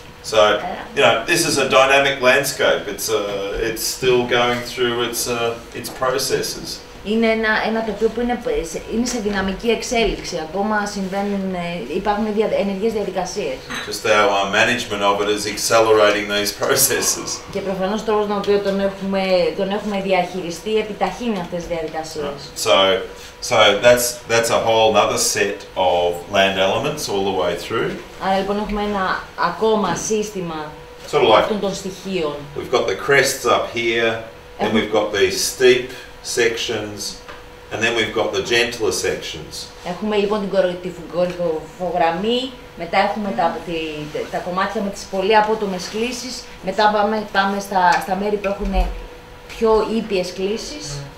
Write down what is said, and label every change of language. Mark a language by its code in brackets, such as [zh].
[en] So, you know, this is a dynamic landscape. It's still going through its processes. [el] Είναι ένα τοπίο που είναι σε δυναμική εξέλιξη. Ακόμα υπάρχουν ενεργές διαδικασίες. [en] Just our management of it is accelerating these processes. [el] Και προφανώς ο τρόπος με τον οποίο τον έχουμε διαχειριστεί επιταχύνει αυτές τις διαδικασίες. [en] So that's a whole other set of land elements all the way through. [el] Άρα λοιπόν έχουμε ένα ακόμα σύστημα αυτών των στοιχείων. [en] We've got the crests up here, then we've got these steep sections, and then we've got the gentler sections. [el] Έχουμε λοιπόν την κορυφογραμμή, μετά έχουμε τα κομμάτια με τις πολύ απότομες κλίσεις, μετά πάμε στα μέρη που έχουν πιο ήπιες κλίσεις.